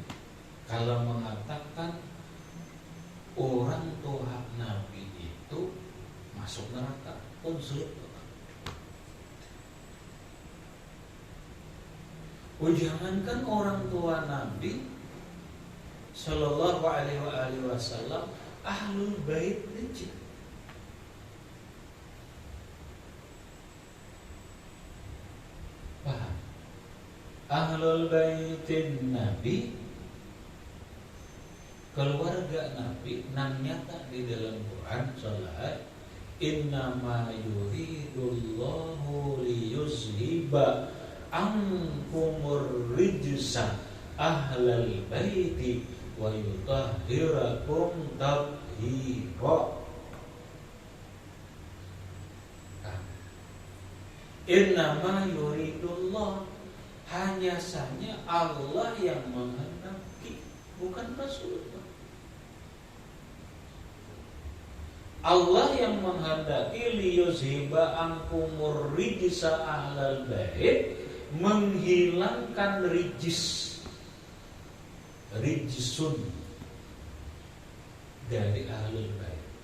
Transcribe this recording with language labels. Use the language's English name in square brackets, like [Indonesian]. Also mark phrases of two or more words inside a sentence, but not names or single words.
[Indonesian] Kalau mengatakan orang tua Nabi itu masuk neraka, konslet otak. Jangankan orang tua Nabi [Arabic] صلى الله عليه وسلم, [Indonesian] ahlul bait aja. Paham? Ahlul baitin Nabi, keluarga Nabi, nang nyata di dalam Quran salat [Arabic] إنما يريد الله ليذهب عنكم الرجس أهل البيت ويطهركم تطهيرا. إنما يريد الله, [Indonesian] hanya saja Allah yang menghendaki, bukan Rasulullah. Allah yang menghendaki [Arabic] ليذهب عنكم الرجس أهل البيت, [Indonesian] menghilangkan rijsun dari ahlul bait.